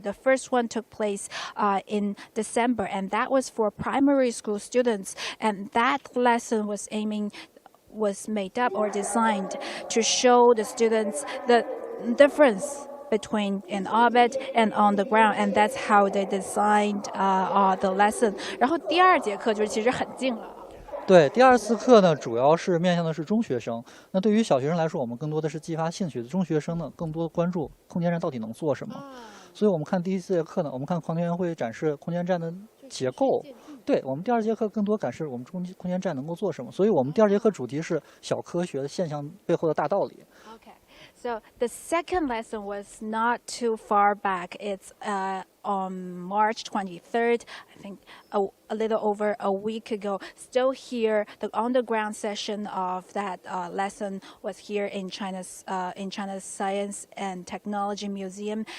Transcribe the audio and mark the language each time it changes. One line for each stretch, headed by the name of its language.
English: The first one took place in December, and that was for primary school students. And that lesson was made up or designed to show the students the difference between in orbit and on the ground, and that's how they designed the lesson.
Chinese: 然后第二节课就是其实很近了。对，第二次课呢，主要是面向的是中学生。那对于小学生来说，我们更多的是激发兴趣的。中学生呢，更多关注空间站到底能做什么。所以我们看第一节课呢，我们看航天员会展示空间站的结构。对，我们第二节课更多展示我们空间站能够做什么。所以我们第二节课主题是小科学的现象背后的大道理。
English: Okay. So the second lesson was not too far back. It's on March 23rd, I think a little over a week ago. Still here, the on-the-ground session of that lesson was here in China's Science and Technology Museum.